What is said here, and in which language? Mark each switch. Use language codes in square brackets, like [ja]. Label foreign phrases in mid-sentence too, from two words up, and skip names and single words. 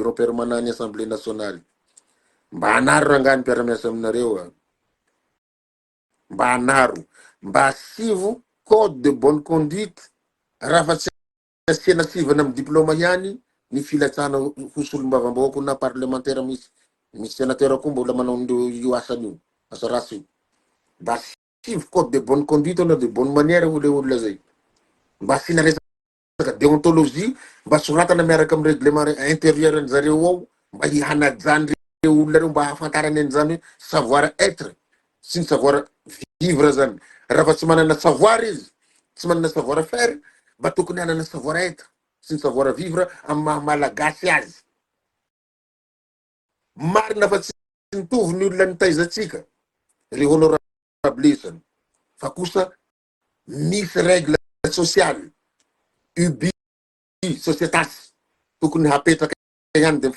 [fr] bureau permanent [mg] ny assemblée nationale, mba anaro rangany mpiara-miasa aminareo mba anaro mba asivo [fr] code de bonne conduite [mg] raha fa tsy asiana sivana amin'ny diplôma ihany ny filatsana ho solombavam-bahoaka na parlementaire misy sénateur koa mbola manao io asany io asa rasy io mba asivo [fr] code de bonne conduite [mg] na [fr] de bonne manière [mg] ho le olona zay mba asina resaka déontologie mba soratana miaraka amin'ny [fr] règlement intérieur [mg] ny zareo ao mba hihanajany reo olona reo mba hahafantarany an'izany hoe [fr] savoir être [mg] sy ny [fr] savoir vivre [mg] zany raha fa tsy manana savoir izy tsy manana [fr] savoir faire [mg] mba tokony hanana [fr] savoir être [mg] sy ny [fr] savoir vivre [mg] amin'ny maha-malagasy azy marina fa tsy mitovy ny olona nitaizatsika ry honorablisany fa kosa misy [fr] règle sociale [la] ubi societas [mg] tokony hapetraka ihany de